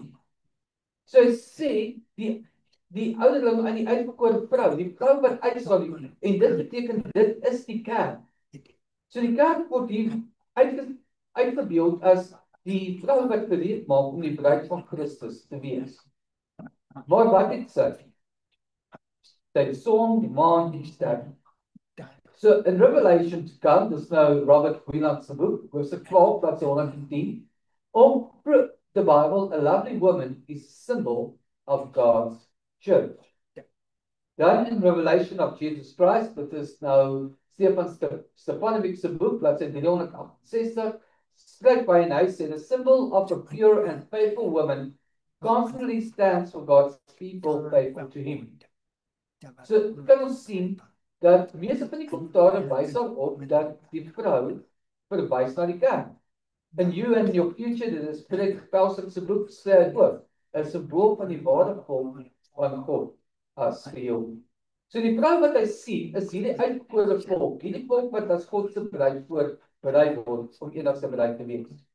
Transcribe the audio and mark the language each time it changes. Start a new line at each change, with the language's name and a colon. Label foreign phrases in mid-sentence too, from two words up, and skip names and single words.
Afrikaans: So hy sê, die ouderling aan die uitverkore vrou, die vrou wat uitsal, en dit beteken, dit is die kerk. So die kerk word hier uitgebeeld as die vrou wat gereed maak om die bruid van Christus te wees. Maar wat het sy? Die son, die maan, die ster. So in Revelation to come, dis nou Robert Wieland se boek, hoofstuk 12, bladsy 110,
English: the Bible, a lovely woman is a symbol of God's church.
Afrikaans: Dan in Revelation of Jesus Christ, dit is nou Stefan Stefanovic se boek, bladsy 368, skryf by en hy sê,
English: the symbol of a pure and faithful woman constantly stands for God's people faithful to him.
Afrikaans: So kan ons sien, dat meeste van die kommentare wys op dat die vrou verwys na die kerk. In You and Your Future, dit is Frederick Pelser se boek, sê ook, 'n simbool van die ware volk van God as geheel. So die vrou wat hy sien, is hierdie uitverkore volk, hierdie volk wat as God se bruid voorberei word om eendag sy bruid te wees.